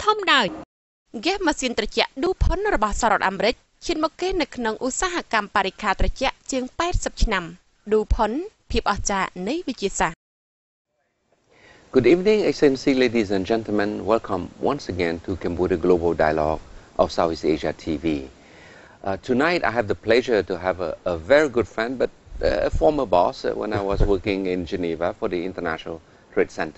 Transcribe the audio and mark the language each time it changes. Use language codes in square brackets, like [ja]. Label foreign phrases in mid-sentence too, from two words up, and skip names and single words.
[km] ដោយ Gas ម៉ាស៊ីនត្រជាក់ Dupont របស់សហរដ្ឋអាមេរិកឈានមកគេនៅក្នុងឧស្សាហកម្មបរិក្ខារត្រជាក់ជាង 80 ឆ្នាំ Dupont ភាពអស្ចារ្យនៃវិទ្យាសាស្ត្រ [en] Good evening, Excellency, ladies and gentlemen. Welcome once again to Cambodia Global Dialogue of Southeast Asia TV. Tonight, I have the pleasure to have a very good friend, but a former boss when I was working in Geneva for the International Trade Center.